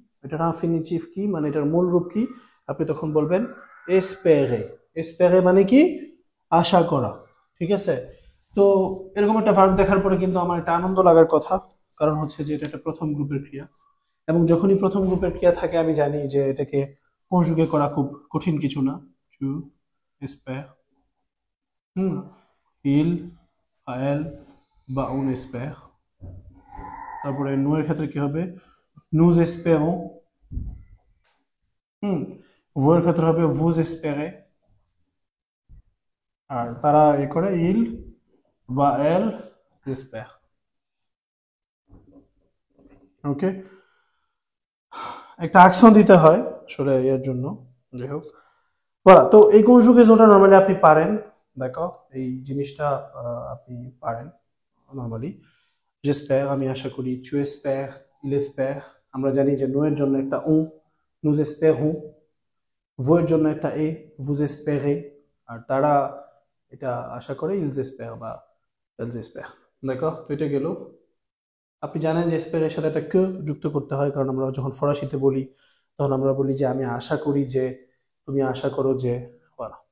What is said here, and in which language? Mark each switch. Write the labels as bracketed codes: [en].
[bn] এটার infinitive কি মানে এটার মূল রূপ কি? আপনি তখন বলবেন espérer। espérer মানে কি? আশা করা। ঠিক আছে? তো এরকম একটা ভার্ব দেখার পরে কিন্তু আমার একটা আনন্দ লাগার কথা, কারণ হচ্ছে যে এটা একটা প্রথম গ্রুপের ক্রিয়া, এবং যখনই প্রথম গ্রুপের ক্রিয়া থাকে আমি জানি যে এটাকে কনজুগে করা খুব কঠিন কিছু না। [fr] টু espère, হুম, il, elle বা on espère। [bn] তারপরে nous এর ক্ষেত্রে কি হবে? [fr] nous espérons, [bn] হুম, vous এর ক্ষেত্রে হবে [fr] vous espérez, [bn] আর তারা এ করে [fr] il বা elle espère। [bn] ওকে, একটা অ্যাকশন দিতে হয় আসলে এর জন্য, যাই হোক। voilà, তো এই কনজুগেশনটা নরমালি আপনি পারেন, দেখো এই জিনিসটা আপনি পারেন নরমালি। [fr] j'espère [bn] আমি আশা করি, [fr] tu espères, il espère। [bn] আমরা জানি যে নো এর জন্য একটা on, [fr] nous espérons। [bn] vous এর জন্য একটা এ, [fr] vous espérez। [bn] আর তারা এটা আশা করে [fr] ils espèrent [bn] বা [fr] elles espèrent। [bn] দেখো, তো এটা গেল। আপনি জানেন যে espère এর সাথে একটা que যুক্ত করতে হয়, কারণ আমরা যখন ফরাসিতে বলি তখন আমরা বলি যে আমি আশা করি যে, তুমি আশা করো যে, voilà।